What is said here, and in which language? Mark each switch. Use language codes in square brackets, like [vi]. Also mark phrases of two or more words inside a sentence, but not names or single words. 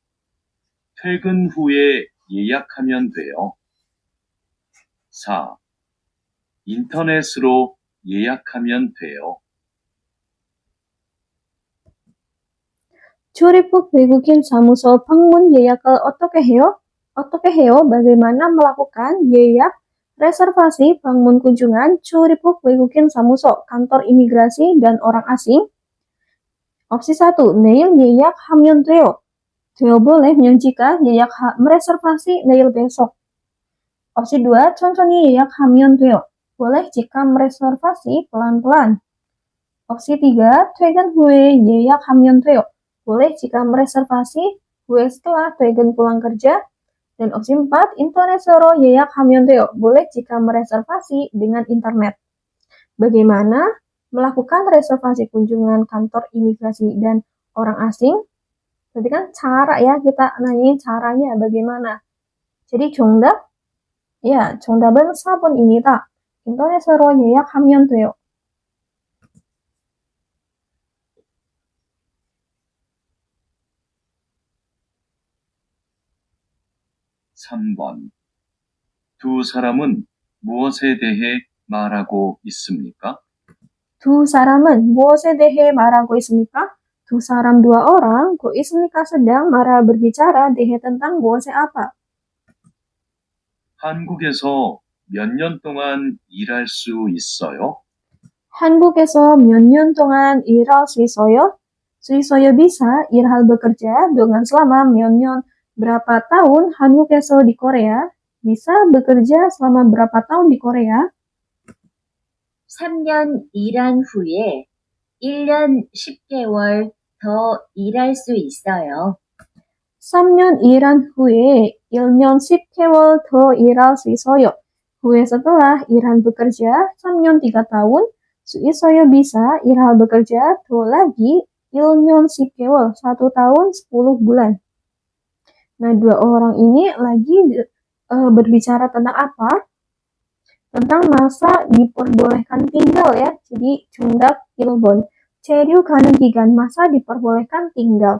[ko] 퇴근 후에 예약하면 돼요. 4. 인터넷으로 예약하면 돼요. 출입국 외국인 사무소 방문 예약을 어떻게 해요? 어떻게 해요? [id] Bagaimana melakukan 예약, reservasi 방문 kunjungan [ko] 출입국 외국인 사무소, [id] kantor imigrasi dan orang asing? Opsi 1, [ko] 내일 예약하면 돼요. [id] 돼요 bolehnya jika mereservasi 내일 besok. Opsi 2, [ko] 천천히 예약하면 돼요. [id] Boleh jika mereservasi pelan-pelan. Opsi 3, [ko] 퇴근 후에 예약하면 돼요. [id] Boleh jika mereservasi gue setelah 퇴근 pulang kerja. Dan opsi 4, [ko] 인터넷으로 예약하면 돼요. [id] Boleh jika mereservasi dengan internet. Bagaimana melakukan reservasi kunjungan kantor imigrasi dan orang asing? Berarti kan cara ya, kita nanyain caranya bagaimana. Jadi 정답? Ya, [ko] 정답은 4번입니다. 인터넷으로 예약하면 돼요. 3번. 두 사람은 무엇에 대해 말하고 있습니까? 두 사람은 무엇에 대해 말하고 있습니까? 두 사람, [id] dua orang, kok ismika sedang berbicara 대해 tentang 무엇에 apa? [ko] 한국에서 몇 년 동안 일할 수 있어요? 한국에서 몇 년 동안 일할 수 있어요? 수 있어요 [id] bisa, 일할 bekerja dengan selama [ko] 몇 년, [id] berapa tahun 한국에서 di Korea, bisa bekerja selama berapa tahun di Korea? [ko] 3년 일한 후에 1년 10개월 더 일할 수 있어요. 3년 일한 후에 1년 10개월 더 일할 수 있어요. [id] 후에 setelah 일한 bekerja 3년 3 tahun, [ko] 수 있어요 [id] bisa, 일할 bekerja 더 lagi 1년 10개월 1 tahun 10 bulan. Nah, dua orang ini lagi berbicara tentang apa? Tentang masa diperbolehkan tinggal ya. Jadi, [ko] 정답 1번. 체류 가능 기간, [id] masa diperbolehkan tinggal.